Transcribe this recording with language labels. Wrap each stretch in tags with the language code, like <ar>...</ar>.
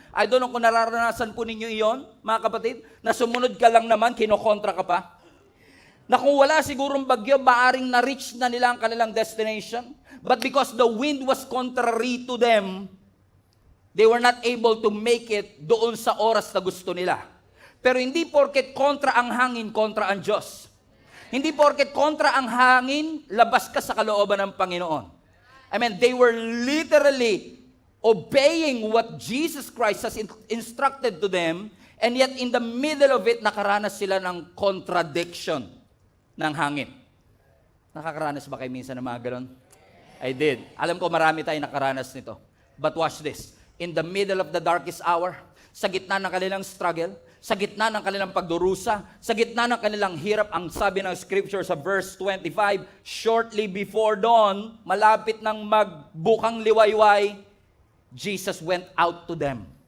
<en>I don't know</en> <tl>kung nararanasan po ninyo iyon, mga kapatid, na sumunod ka lang naman, kinokontra ka pa. Na kung wala sigurong bagyo, maaring na-reach na nila ang kanilang destination.</tl> <en>But because the wind was contrary to them, they were not able to make it</en> <tl>doon sa oras na gusto nila. Pero hindi porket kontra ang hangin, kontra ang Diyos. Hindi porket kontra ang hangin, labas ka sa kalooban ng Panginoon.</tl> <en>I mean, they were literally obeying what Jesus Christ has instructed to them, and yet in the middle of it,</en> <tl>nakaranas sila ng contradiction ng hangin. Nakakaranas ba kayo minsan ng mga ganon?</tl> <en>I did.</en> <tl>Alam ko marami tayong nakaranas nito.</tl> <en>But watch this. In the middle of the darkest hour,</en> <tl>sa gitna ng kanilang struggle, sa gitna ng kanilang pagdurusa, sa gitna ng kanilang hirap, ang sabi ng scripture sa verse 25,</tl> <en>shortly before dawn,</en> <tl>malapit ng magbukang liwayway,</tl> <en>Jesus went out to them.</en>